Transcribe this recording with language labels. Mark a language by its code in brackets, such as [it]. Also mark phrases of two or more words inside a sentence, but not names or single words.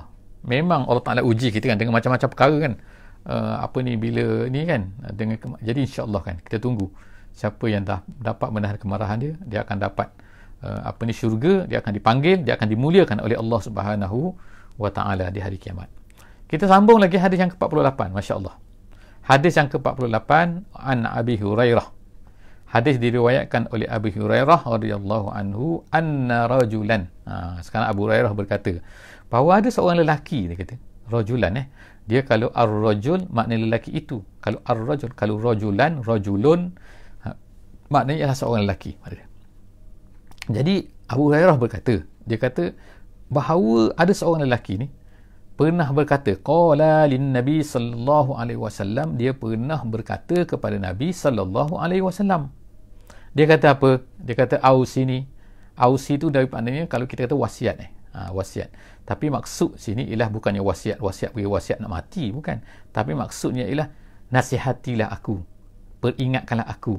[ms] Memang Allah Ta'ala uji kita kan dengan macam-macam perkara kan. Bila ni kan jadi insya-Allah kan kita tunggu siapa yang dah dapat menahan kemarahan dia akan dapat syurga, dia akan dipanggil, dia akan dimuliakan oleh [ar] Allah Subhanahu wa Ta'ala [ms] di hari kiamat. Kita sambung lagi hadis yang ke-48, masya-Allah. Hadis yang ke-48 [ar] an Abi Hurairah. [ms] Hadis diriwayatkan oleh Abi Hurairah [ar] radhiyallahu anhu anna rajulan. [ms] Sekarang Abu Hurairah berkata bahawa ada seorang lelaki, dia kata rajulan dia kalau ar-rajul makna lelaki itu, kalau ar-rajul, kalau [ar] rajulan rajulun [ms] maknanya ialah seorang lelaki. Jadi Abu Hurairah berkata, dia kata bahawa ada seorang lelaki ni pernah berkata [ar] qala lin nabi sallallahu alaihi wasallam, [ms] dia pernah berkata kepada Nabi [ar] sallallahu alaihi wasallam. [ms] Dia kata apa? Dia kata ausini. Ausi tu daripadanya kalau kita kata wasiat wasiat. Tapi maksud sini ialah bukannya wasiat bagi wasiat nak mati, bukan. Tapi maksudnya ialah nasihatilah aku, peringatkanlah aku.